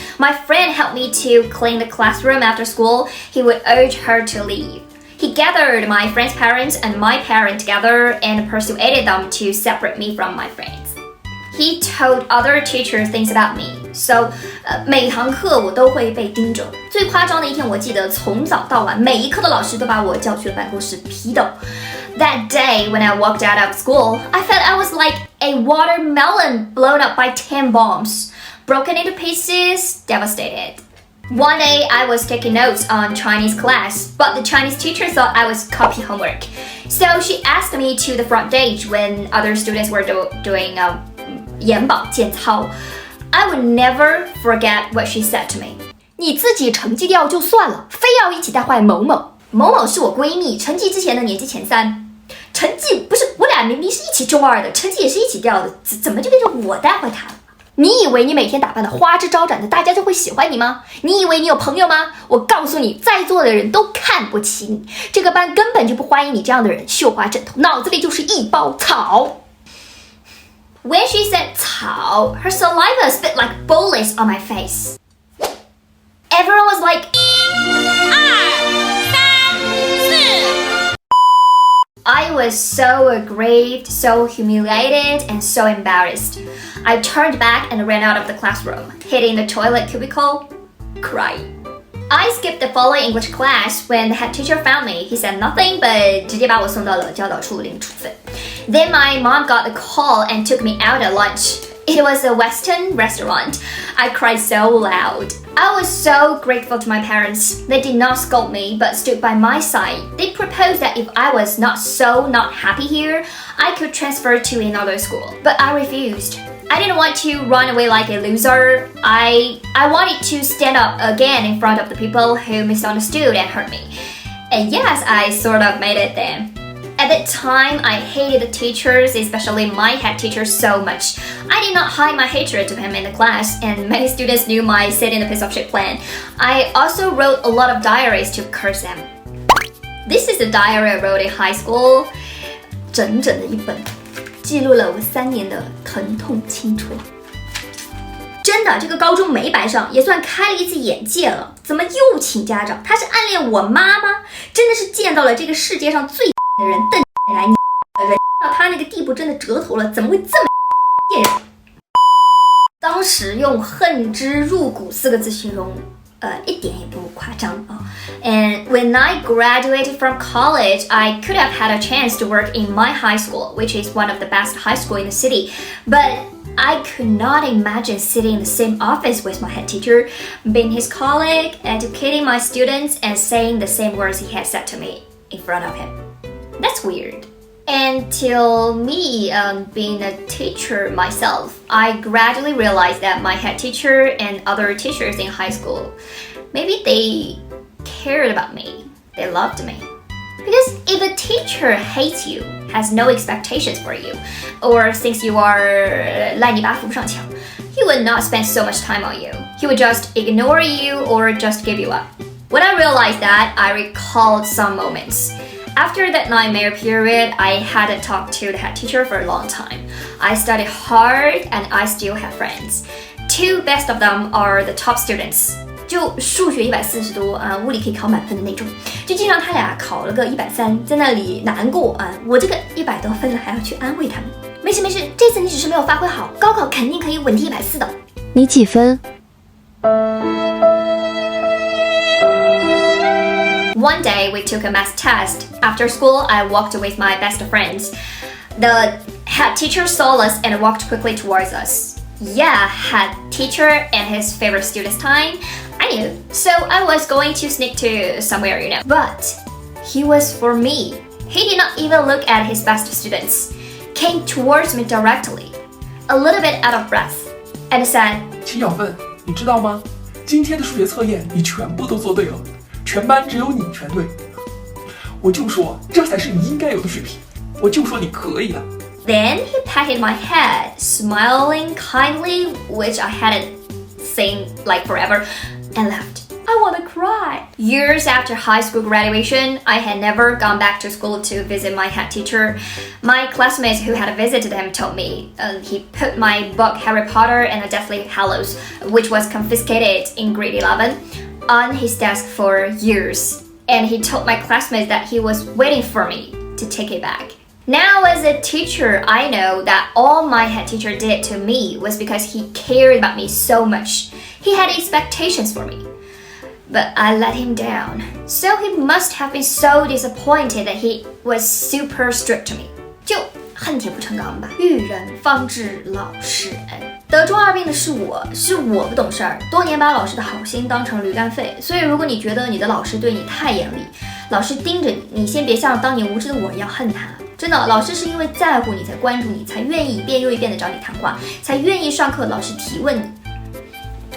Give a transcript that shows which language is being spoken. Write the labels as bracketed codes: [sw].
[en] My friend helped me to clean the classroom after school. He would urge her to leave.He gathered my friend's parents and my parent together and persuaded them to separate me from my friends. He told other teachers things about me, so [zh] 每堂课我都会被盯着。最夸张的一天，我记得从早到晚，每一科的老师都把我叫去了办公室批斗。 [en] That day, when I walked out of school, I felt I was like a watermelon blown up by 10 bombs, broken into pieces, devastated.One day, I was taking notes on Chinese class, but the Chinese teacher thought I was copy homework. So she asked me to the front stage when other students were doing 眼保健操. I would never forget what she said to me. [zh] 你自己成绩掉就算了，非要一起带坏某某。某某是我闺蜜，成绩之前的年级前3。成绩不是我俩明明是一起中2的，成绩也是一起掉的，怎么就变成我带坏她了？你以为你每天打扮的花枝招展的，大家就会喜欢你吗？你以为你有朋友吗？我告诉你，在座的人都看不起你，这个班根本就不欢迎你这样的人，绣花枕头，脑子里就是一包草。 [en] When she said 草, her saliva spit like bullets on my face. Everyone was like, 2、3、4。I was so aggrieved, so humiliated, and so embarrassed. I turned back and ran out of the classroom, hitting the toilet cubicle, crying. I skipped the following English class when the head teacher found me. He said nothing, but [zh] 直接把我送到了教导处领处分。 [en] Then my mom got the call and took me out at lunch. It was a Western restaurant. I cried so loud. I was so grateful to my parents. They did not scold me, but stood by my side. They proposed that if I was not happy here, I could transfer to another school. But I refused. I didn't want to run away like a loser. I wanted to stand up again in front of the people who misunderstood and hurt me. And yes, I sort of made it then. At that time, I hated the teachers, especially my head teacher, so much. I did not hide my hatred to him in the class, and many students knew my sit in a piece of shit plan. I also wrote a lot of diaries to curse them. This is the diary I wrote in high school. [zh] 整整的一本，记录了我3年的疼痛青春。真的，这个高中没白上，也算开了一次眼界了。怎么又请家长？他是暗恋我妈吗？真的是见到了这个世界上最的人，瞪来人到他那个地步，真的折头了。怎么会这么贱人？当时用恨之入骨4个字形容，一点也不夸张啊。 [en] And when I graduated from college, I could have had a chance to work in my high school, which is one of the best high school in the city. But I could not imagine sitting in the same office with my head teacher, being his colleague, educating my students, and saying the same words he had said to me in front of him. That's weird. Until me being a teacher myself, I gradually realized that my head teacher and other teachers in high school, maybe they cared about me. They loved me. Because if a teacher hates you, has no expectations for you, or thinks you are [zh] 烂泥巴扶不上墙, [en] he would not spend so much time on you. He would just ignore you or just give you up. When I realized that, I recalled some moments. After that nightmare period, I hadn't talked to the head teacher for a long time. I studied hard and I still have friends. 2 best of them are the top students. [zh] 就数学140多啊，物理可以考满分的那种，就经常他俩考了个130，在那里难过啊，我这个100多分了还要去安慰他们。没事没事，这次你只是没有发挥好，高考肯定可以稳踢140的。你几分？ [en] One day we took a math test. After school, I walked with my best friends. The head teacher saw us and walked quickly towards us. Yeah, head teacher and his favorite student's time. I knew, so I was going to sneak to somewhere, you know. But he was for me. He did not even look at his best students. Came towards me directly, a little bit out of breath, and said, [zh] 秦小奋，你知道吗？今天的数学测验你全部都做对了，全班只有你全对。我就说这才是你应该有的水平，我就说你可以的。 [en] Then he patted my head, smiling kindly, which I hadn't seen like forever, and left. I want to cry. Years after high school graduation, I had never gone back to school to visit my head teacher. My classmates who had visited him told me he put my book Harry Potter and the Deathly Hallows, which was confiscated in grade 11, on his desk for years. And he told my classmates that he was waiting for me to take it back. Now as a teacher, I know that all my head teacher did to me was because he cared about me so much. He had expectations for me. But I let him down. So he must have been so disappointed that he was super strict to me. [zh] 就恨铁不成钢吧，遇人方知老师恩。得中二病的是我不懂事儿，多年把老师的好心当成驴肝肺。所以如果你觉得你的老师对你太严厉，老师盯着你，你先别像当年无知的我一样恨他。真的，老师是因为在乎你才关注你，才愿意一遍又一遍的找你谈话，才愿意上课老师提问你。